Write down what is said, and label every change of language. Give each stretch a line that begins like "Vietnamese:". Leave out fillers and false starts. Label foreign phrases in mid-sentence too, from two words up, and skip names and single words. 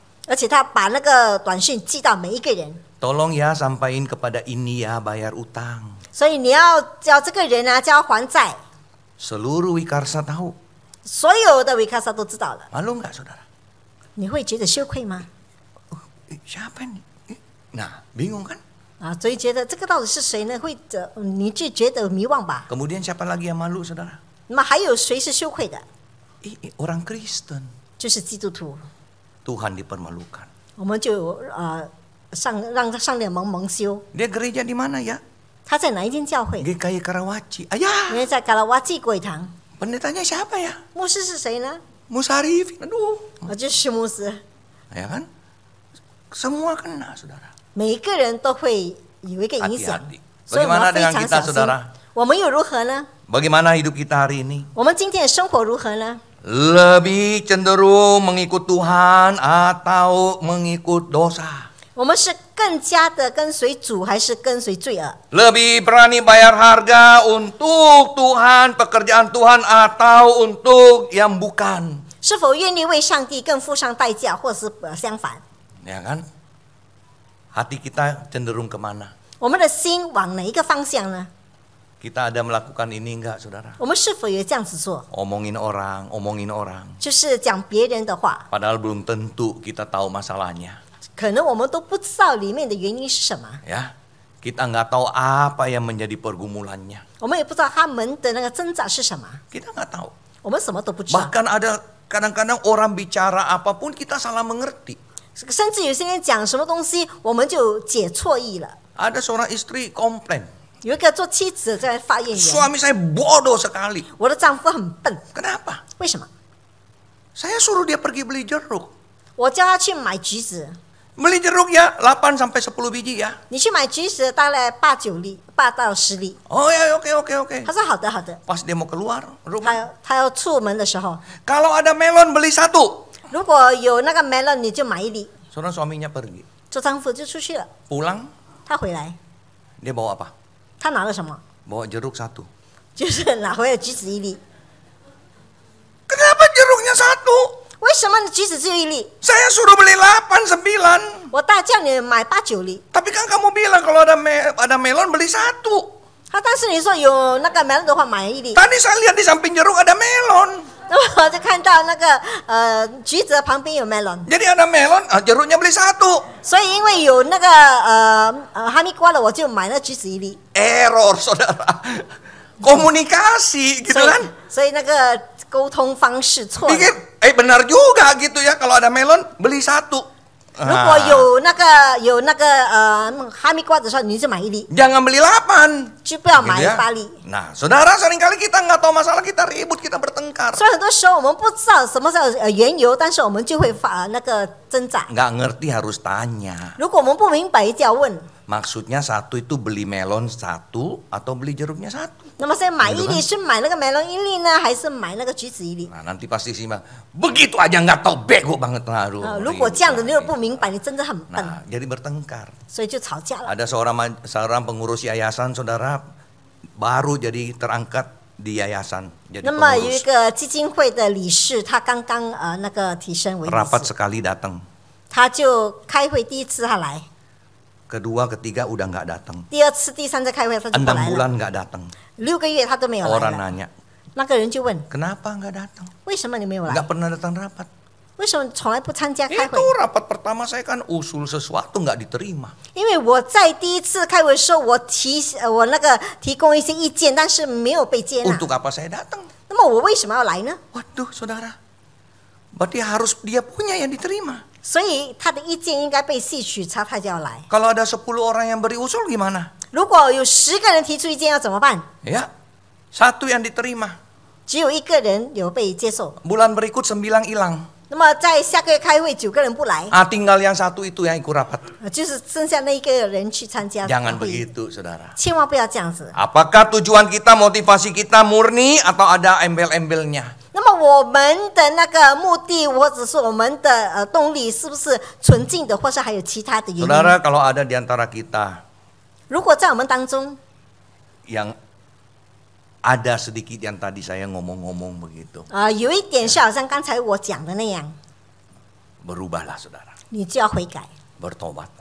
Chinese: 而且他把那个短信寄到每一个人。
Indonesian: Tolong ya sampaikan kepada ini ya bayar utang.
Chinese: 所以你要叫这个人啊，叫他还债。
Indonesian: Seluruh Wikarsa tahu.
Chinese: 所有的 Wikasa 都知道了，
Indonesian: Malu nggak saudara?
Chinese: 你会觉得羞愧吗？
Indonesian: Siapa nih? Nah, bingung kan?
Chinese: 所以觉得这个到底是谁呢？你就觉得迷惘吧。
Indonesian: Kemudian siapa lagi yang malu saudara?
Chinese: 那么还有谁是羞愧的？
Indonesian: Orang Kristen.
Chinese: 就是基督徒，
Indonesian: Tuhan dipermalukan.
Chinese: 我们就让他上脸蒙羞。
Indonesian: Dia gereja di mana ya?
Chinese: 他在哪一间教会？
Indonesian: GKI Karawaci. Ayah,
Chinese: 因为在嘎拉瓦祭鬼堂。
Indonesian: pendetanya siapa ya?
Chinese: 牧师是谁呢？
Indonesian: Musarif. Aduh.
Chinese: 就是牧师。
Indonesian: Ya kan? Semua kena saudara.
Chinese: 每一个人都会有一个影响
Indonesian: Hati-hati.
Chinese: 所以我们
Indonesian: Bagaimana
Chinese: 要非
Indonesian: dengan
Chinese: 常
Indonesian: kita
Chinese: 小心。
Indonesian: saudara?
Chinese: 我们又如何呢？
Indonesian: Bagaimana hidup kita hari ini?
Chinese: 我们今天的生活如何呢？
Indonesian: Lebih cenderung mengikut Tuhan atau mengikut dosa?
Chinese: 我们是更加的跟随主，还是跟随罪恶？
Indonesian: Lebih berani bayar harga untuk Tuhan, pekerjaan Tuhan atau untuk yang bukan?
Chinese: 是否愿意为上帝更付上代价，或是相反？
Indonesian: Ya kan? Hati kita cenderung kemana?
Chinese: 我们的心往哪一个方向呢？
Indonesian: Kita ada melakukan ini enggak saudara?
Chinese: 我们是否也这样子做？
Indonesian: Omongin orang.
Chinese: 就是讲别人的话，
Indonesian: Padahal belum tentu kita tahu masalahnya.
Chinese: 可能我们都不知道里面的原因是什么，
Indonesian: Ya, kita nggak tahu apa yang menjadi pergumulannya.
Chinese: 我们也不知道他们的那个挣扎是什么，
Indonesian: Kita nggak tahu.
Chinese: 我们什么都不知道。
Indonesian: Bahkan ada kadang-kadang orang bicara apapun kita salah mengerti.
Chinese: 甚至有些人讲什么东西，我们就解错意了。
Indonesian: Ada seorang istri komplain,
Chinese: 有一个做妻子的在发言员，
Indonesian: suami saya bodoh sekali.
Chinese: 我的丈夫很笨，
Indonesian: Kenapa?
Chinese: 为什么？
Indonesian: Saya suruh dia pergi beli jeruk.
Chinese: 我叫他去买橘子，
Indonesian: Beli jeruk ya 8 sampai 10 biji ya.
Chinese: 你去买橘子大概8-9粒，8到10粒。
Indonesian: Oh ya, oke.
Chinese: 他说好的好的。
Indonesian: Pas dia mau keluar rumah,
Chinese: 他要出门的时候，
Indonesian: kalau ada melon beli 1.
Chinese: 如果有那个 melon，你就买1粒。
Indonesian: Saudara suaminya pergi.
Chinese: 做丈夫就出去了，
Indonesian: Pulang,
Chinese: 他回来，
Indonesian: dia bawa apa?
Chinese: 他拿了什么？
Indonesian: Bawa jeruk 1.
Chinese: 就是拿回了橘子1粒。
Indonesian: Kenapa jeruknya 1?
Chinese: 为什么你橘子只有1粒？
Indonesian: Saya suruh beli 8, 9.
Chinese: 我大叫你买8、9粒。
Indonesian: Tapi kan kamu bilang kalau ada melon beli 1.
Chinese: 但是你说有那个 melon 的话，买1粒。
Indonesian: Tadi saya lihat di samping jeruk ada melon.
Chinese: 那么我就看到那个橘子的旁边有 melon，
Indonesian: Jadi ada melon, jeruknya beli 1.
Chinese: 所以因为有那个哈密瓜了，我就买那橘子1粒。
Indonesian: Error, saudara. Komunikasi gitu
Chinese: 所以
Indonesian: kan.
Chinese: 所以那个沟通方式错了。
Indonesian: Pikir, benar juga gitu ya, kalau ada melon beli 1.
Chinese: 如果有那个哈密瓜的时候，你就买1粒，
Indonesian: Jangan beli 8.
Chinese: 就不要买
Indonesian: Gitu ya.
Chinese: 8粒。
Indonesian: Nah, saudara, seringkali kita nggak tahu masalah, kita ribut, kita bertengkar.
Chinese: 所以很多时候我们不知道什么是缘由，但是我们就会那个挣扎。
Indonesian: Nggak ngerti harus tanya.
Chinese: 如果我们不明白，就要问。
Indonesian: Maksudnya 1 itu beli melon 1 atau beli jeruknya 1.
Chinese: 那么现在买1
Indonesian: Gitu
Chinese: 粒
Indonesian: kan.
Chinese: 是买那个 melon 1粒呢，还是买那个橘子1粒？
Indonesian: Nah, nanti pasti simak. Begitu aja nggak tahu, bego banget lalu.
Chinese: 如果这样的你又不明白，你真的很笨，
Indonesian: Nah, jadi bertengkar.
Chinese: 所以就吵架了。
Indonesian: Ada seorang pengurus yayasan, saudara, baru jadi terangkat di yayasan. Jadi
Chinese: 那么有一
Indonesian: pengurus.
Chinese: 个基金会的理事，他刚刚那个提升为理
Indonesian: Rapat
Chinese: 事，
Indonesian: sekali datang.
Chinese: 他就开会第1次他来，
Indonesian: Kedua, ketiga udah nggak datang.
Chinese: 第2次、第3次开会他就不
Indonesian: 6
Chinese: 来了，
Indonesian: bulan nggak datang.
Chinese: 6 个月他都没有来
Indonesian: Orang
Chinese: 了。
Indonesian: nanya,
Chinese: 那个人就问：
Indonesian: kenapa nggak datang?
Chinese: 为什么你没有来？
Indonesian: Nggak pernah datang rapat.
Chinese: 为什么从来不参加开会
Indonesian: Itu？rapat pertama saya kan usul sesuatu nggak diterima.
Chinese: 因为我在第1次开会的时候，我那个提供一些意见，但是没有被接纳。
Indonesian: Untuk apa saya datang?
Chinese: 那么我为什么要来呢？
Indonesian: Waduh, saudara. Berarti harus dia punya yang diterima.
Chinese: 所以他的意见应该被吸取，他就要来。
Indonesian: Kalau ada 10 orang yang beri usul gimana?
Chinese: 如果有10个人提出意见，要怎么办？
Indonesian: Ya, 1 yang diterima.
Chinese: 只有1个人有被接受。
Indonesian: Bulan berikut 9 hilang.
Chinese: 那么在下个月开会，9个人不来，
Indonesian: Tinggal yang 1 itu yang ikut rapat.
Chinese: 就是剩下那1个人去参加
Indonesian: Jangan
Chinese: 会议。
Indonesian: begitu, saudara.
Chinese: 千万不要这样子。
Indonesian: Apakah tujuan kita, motivasi kita murni atau ada embel-embelnya?
Chinese: 那么我们的那个目的，或者是我们的动力，是不是纯净的，或是还有其他的原因？
Indonesian: Saudara, kalau ada di antara kita
Chinese: 如果在我们当中，
Indonesian: yang ada sedikit yang tadi saya ngomong-ngomong begitu,
Chinese: 有一点是好像刚才我讲的那样，
Indonesian: berubahlah, saudara.
Chinese: 你就要悔改，
Indonesian: Bertobatlah,